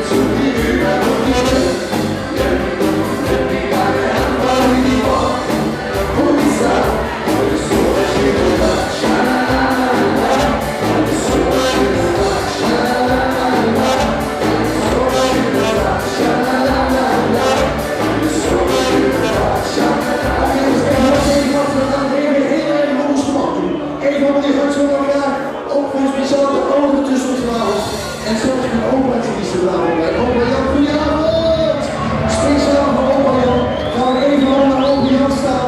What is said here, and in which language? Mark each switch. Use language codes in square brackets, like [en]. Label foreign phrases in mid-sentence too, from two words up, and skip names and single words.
[de] zu dir über und ich nimm die Beine einfach in die Bauch und ich sag, alles so schön, schalala, alles so schön, schalala, so schön, schalala, alles so schön, schalala. [nl] Oké, dus even wat we gaan even heel erg los maken. Even op die gaat zo naar elkaar, ook voor speciaal de ogen tussen ons vanavond. En zelfs mijn opa die is er vanavond bij. Opa Jan, goedenavond! Speciaal voor opa Jan gaan we even al naar opa Jan staan.